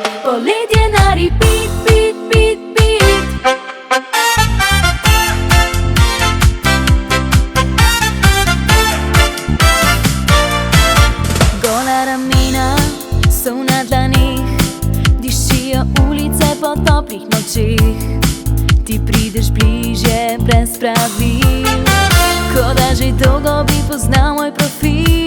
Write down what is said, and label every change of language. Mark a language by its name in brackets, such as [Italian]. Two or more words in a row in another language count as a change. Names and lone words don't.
[Slovenian] poletje na [English] repeat, beat, beat, beat. [Slovenian] Gola ramena so na dlanih, dišijo ulice po toplih nočeh. Ti prideš bližje brez pravil, ko da že dolgo bi poznal moj profil.